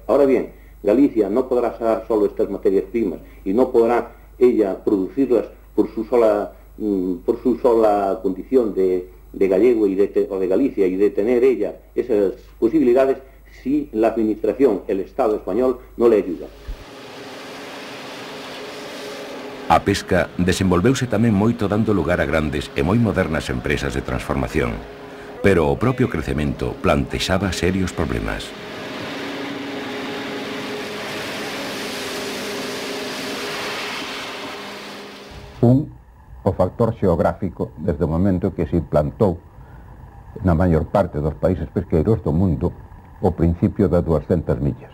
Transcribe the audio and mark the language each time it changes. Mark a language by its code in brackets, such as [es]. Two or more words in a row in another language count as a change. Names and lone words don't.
[es] Ahora bien, Galicia no podrá sacar solo estas materias primas y no podrá ella producirlas por su sola condición de gallego o de Galicia y de tener ella esas posibilidades si la administración, el Estado español, no le ayuda. [gl] A pesca desenvolveuse tamén moito dando lugar a grandes e moi modernas empresas de transformación, pero o propio crecemento plantexaba serios problemas. O factor xeográfico desde o momento que se implantou na maior parte dos países pesqueiros do mundo o principio das 200 millas.